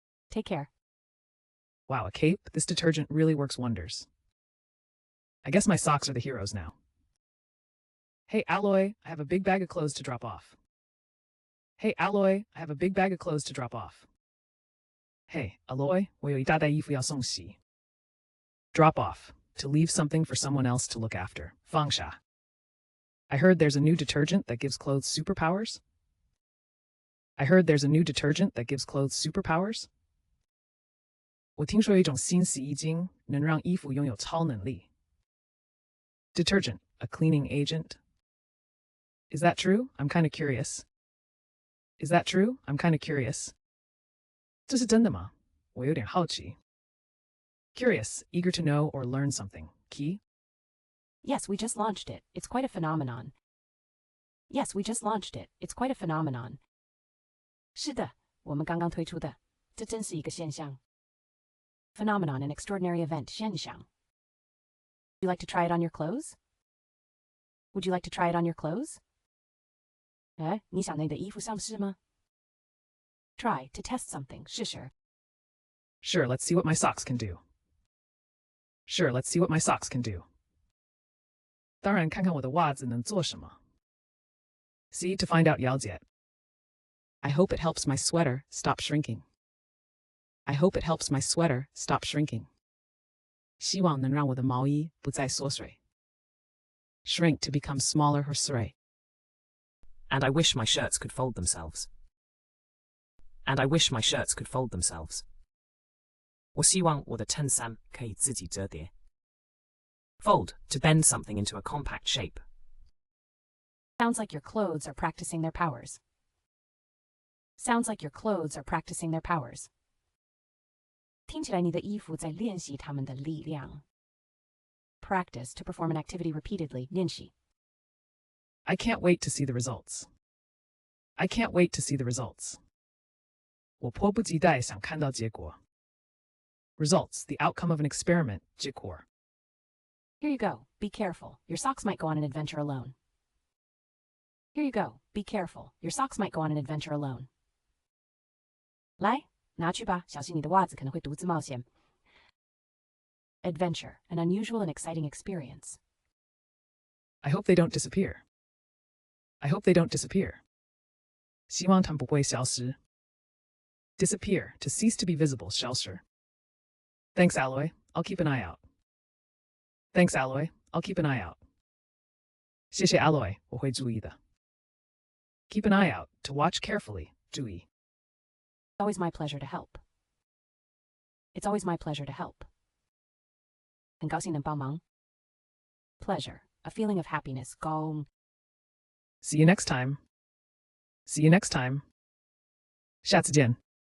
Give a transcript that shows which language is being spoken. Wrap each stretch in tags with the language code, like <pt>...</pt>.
<en>Take care. Wow, a cape? This detergent really works wonders. I guess my socks are the heroes now. Hey, Alloy, I have a big bag of clothes to drop off. Hey, Alloy, I have a big bag of clothes to drop off.</en> <zh>Hey, Alloy, 我有一大袋衣服要送洗.</zh> <en>Drop off, to leave something for someone else to look after.</en> <zh>放下.</zh> <en>I heard there's a new detergent that gives clothes superpowers. I heard there's a new detergent that gives clothes superpowers.</en> <zh>我听说有一种新洗衣精能让衣服拥有超能力.</zh> <en>Detergent, a cleaning agent. Is that true? I'm kind of curious. Is that true? I'm kind of curious.</en> <zh>这是真的吗？我有点好奇.</zh> <en>Curious, eager to know or learn something. Key? Yes, we just launched it. It's quite a phenomenon. Yes, we just launched it. It's quite a phenomenon.</en> <zh>是的，我们刚刚推出的，这真是一个现象。</zh> <en>Phenomenon, an extraordinary event, 现象. Would you like to try it on your clothes? Would you like to try it on your clothes?</en> <zh>哎，你想你的衣服上市吗？</zh> <en>Try, to test something, 试试。 Sure, let's see what my socks can do. Sure, let's see what my socks can do.</en> <zh>当然，看看我的袜子能做什么。</zh> <en>See, to find out 了解. I hope it helps my sweater stop shrinking. I hope it helps my sweater stop shrinking.</en> <zh>希望能让我的毛衣不再缩水.</zh> <en>Shrink, to become smaller or stray. And I wish my shirts could fold themselves. And I wish my shirts could fold themselves.</en> <zh>我希望我的衬衫可以自己折叠.</zh> <en>Fold, to bend something into a compact shape. Sounds like your clothes are practicing their powers. Sounds like your clothes are practicing their powers.</en> <zh>听起来你的衣服在练习它们的力量.</zh> <en>Practice, to perform an activity repeatedly, 练习. I can't wait to see the results. I can't wait to see the results.</en> <zh>我迫不及待想看到结果.</zh> <en>Results, the outcome of an experiment, 结果. Here you go. Be careful. Your socks might go on an adventure alone. Here you go. Be careful. Your socks might go on an adventure alone.</en> <zh>来，拿去吧，小心你的袜子可能会独自冒险.</zh> <en>Adventure, an unusual and exciting experience. I hope they don't disappear. I hope they don't disappear.</en> <zh>希望它们不会消失.</zh> <en>Disappear, to cease to be visible, 消失. Thanks, Alloy. I'll keep an eye out. Thanks, Alloy. I'll keep an eye out.</en> <zh>谢谢 Alloy, 我会注意的.</zh> <en>Keep an eye out, to watch carefully, 注意. Always my pleasure to help. It's always my pleasure to help.</en> <zh>很高兴能帮忙.</zh> <en>Pleasure, a feeling of happiness, 高. See you next time. See you next time.</en> <zh>下次见.</zh>